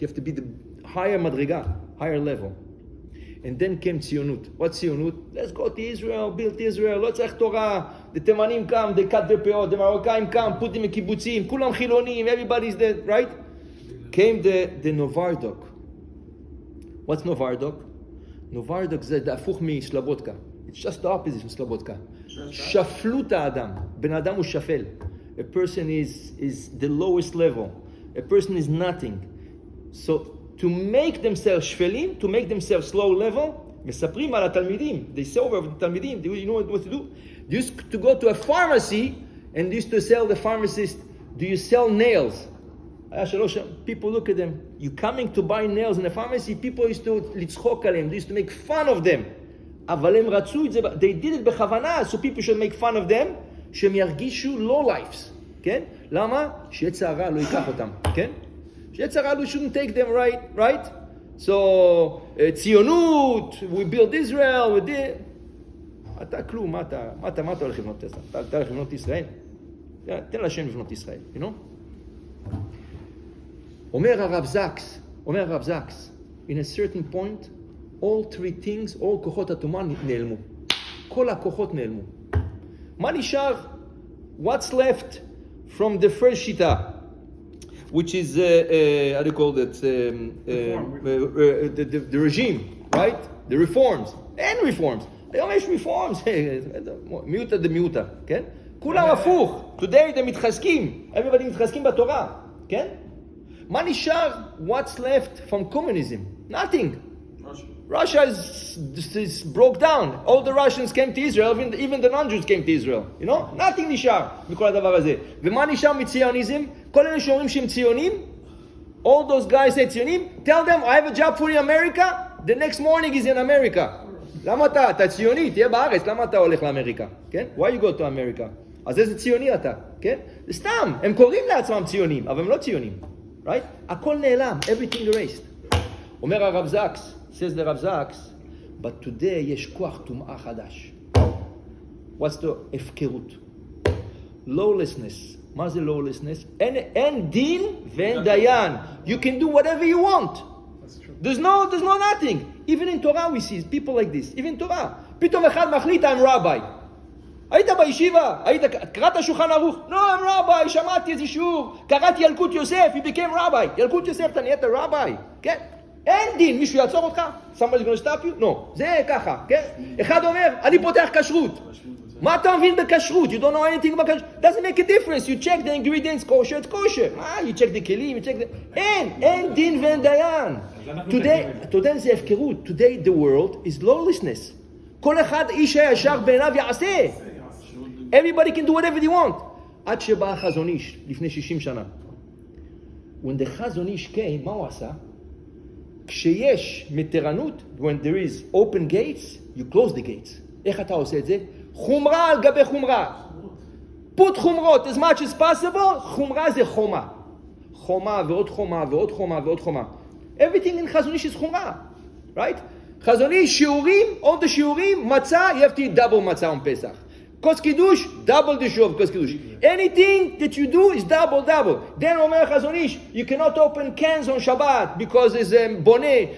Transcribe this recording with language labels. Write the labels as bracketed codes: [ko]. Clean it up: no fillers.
[en] You have to be the higher madriga, higher level. And then came ציונות. What ציונות? Let's go to Israel, build Israel, [he] לא צריך תורה. [en] The תימנים come, they cut their פאות. The מרוקאים come, put them in קיבוצים. [he] כולם חילונים, [en] everybody's dead, right? Came the Novardok. What's Novardok? [he] Novardok זה הפוך מסלובודקה. [en] It's just the opposite from סלובודקה. [he] שפלות האדם. בן אדם הוא שפל. [en] A person is the lowest level. A person is nothing. So to make themselves shvelim, to make themselves low level, [he] מספרים על התלמידים. [en] They say over the תלמידים, you know what to do? They used to go to a pharmacy and they used to tell the pharmacist, do you sell nails? People look at them. You coming to buy nails in a pharmacy? People used to [he] לצחוק עליהם. [en] They used to make fun of them. [he] אבל הם רצו את זה, [en] they did it בכוונה, so people should make fun of them, [he] שהם ירגישו [en] low lives. כן? למה? [he] שיצר הרע לא ייקח אותם, כן? שיצר הרע לא [en] shouldn't take them, right? So, ציונות, we build Israel, we did... [he] אתה כלום, מה אתה הולך לבנות את זה? אתה הולך לבנות ישראל? תן לשם לבנות ישראל, [en] you know? [he] אומר הרב זקס, [en] in a certain point, all three things, all [he] כוחות הטומאה נעלמו. כל הכוחות נעלמו. מה נשאר? [en] What's left from the first shita, which is how do you call that? The regime, right? The reforms. אין reforms. [he] היום יש reforms. מיעוטה דמיעוטה, כן? כולם הפוך. [en] Today they מתחזקים. Everybody מתחזקים בתורה, כן? [he] מה נשאר? [en] What's left from communism? Nothing. Russia is broke down. All the Russians came to Israel, even the non-Jews came to Israel. You know? Nothing [he] נשאר מכל הדבר הזה. ומה נשאר מציוניזם? כל אלה שאומרים שהם ציונים, [en] all those guys say ציונים, tell them, I have a job for you in America, the next morning is in America. [he] למה אתה ציוני? תהיה בארץ, למה אתה הולך לאמריקה? כן? [en] Why you go to America? [he] אז איזה ציוני אתה? כן? זה סתם, הם קוראים לעצמם ציונים, אבל הם לא ציונים. [en] Right? [he] הכל נעלם, [en] everything erased. [he] אומר הרב זקס, [en] says the Rav Zaks, but today [he] יש כוח טומאה חדש. [en] What's the הפקרות? Lawlessness. [he] מה זה lawlessness? אין דין ואין דיין. [en] You can do whatever you want. That's true. There's no nothing. Even in Torah we see people like this. Even in Torah. [he] פתאום אחד מחליט, [en] I'm rabbi. [he] היית בישיבה? קראת שולחן ערוך? [en] No, I'm rabbi. [he] שמעתי איזה שיעור. קראתי ילקוט יוסף. [en] He became rabbi. [he] ילקוט יוסף, אתה נהיית rabbi. כן? אין דין, מישהו יעצור אותך? [en] Somebody's going to stop you? [he] No. זה ככה, כן? אחד אומר, אני פותח כשרות. מה אתה מבין בכשרות? [en] You don't know anything about כשרות. Doesn't make a difference. You check the ingredients, kosher, it's kosher. You check the כלים, you check the... [he] אין דין ואין דיין. Today זה הפקרות. [en] Today the world is lawlessness. [he] כל אחד איש הישר בעיניו יעשה. [en] Everybody can do whatever they want. [he] עד שבא החזון איש, לפני 60 שנה. [en] When the חזון איש came, [he] מה הוא עשה? כשיש מתירנות, [en] when there is open gates, you close the gates. [he] איך אתה עושה את זה? חומרה על גבי חומרה. [en] Put חומרות as much as possible. [he] חומרה זה חומה. חומה ועוד חומה ועוד חומה ועוד חומה. [en] Everything in חזון איש is חומרה. Right? חזון איש, שיעורים, all the שיעורים, מצה, you have to eat double מצה on פסח. כוס קידוש, double the show of כוס קידוש. Anything that you do is double. Then אומר חזון איש, you cannot open cans on Shabbat because it's bonnet.